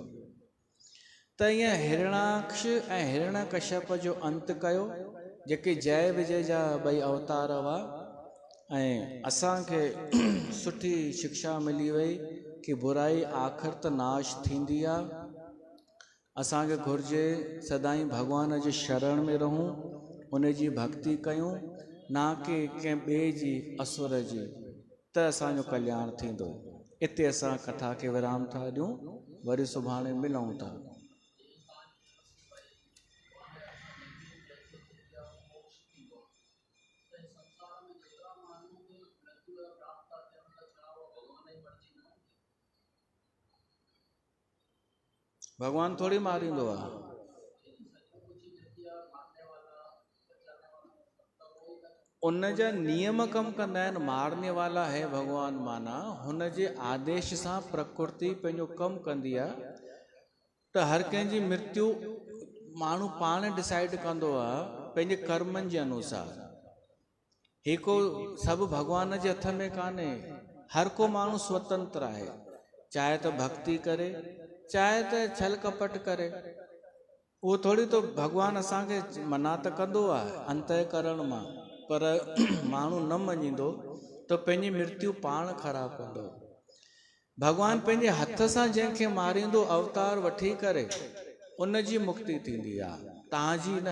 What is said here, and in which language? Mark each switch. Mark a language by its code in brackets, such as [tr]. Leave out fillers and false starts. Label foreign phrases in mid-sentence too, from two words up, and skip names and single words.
[sd] त ईअं हिरणाक्ष ऐं हिरण्यकश्यप जो अंत कयो, जेके जय विजय जा ॿई अवतार हुआ। ऐं असांखे सुठी शिक्षा मिली वई कि बुराई आख़िर त नाश थींदी आहे। असांखे घुर्जे सदाईं भगवान जे शरण में रहूं, उन जी भक्ति कयूं ना के कंहिं ॿिए जी असुर जी, त असांजो कल्याण थींदो। इते असां कथा खे विराम था ॾियूं, वरी सुभाणे मिलूं था। भगवान थोड़ी मारींदो आहे। उन जा नियम कम कंदा आहिनि। [hi] मारने वाला है भगवान, [sd] माना हुन जे आदेश सां प्रकृति पंहिंजो कमु कंदी आहे। त हर कंहिंजी मृत्यु माण्हू पाण डिसाइड कंदो आहे पंहिंजे कर्मनि जे अनुसार। ही को सभु भगवान जे हथ में कान्हे। हर को माण्हू स्वतंत्र आहे, चाहे त भक्ति करे, चाहे त छल कपट करे। उहो थोड़ी तो भगवान असांखे मना त कंदो आहे अंतःकरण मां, पर माण्हू न मञींदो त पंहिंजी मृत्यु पाण ख़राबु कंदो। भगवान पंहिंजे हथ सां जंहिंखे मारींदो अवतार वठी करे, उन जी मुक्ति थींदी आहे, तव्हांजी न।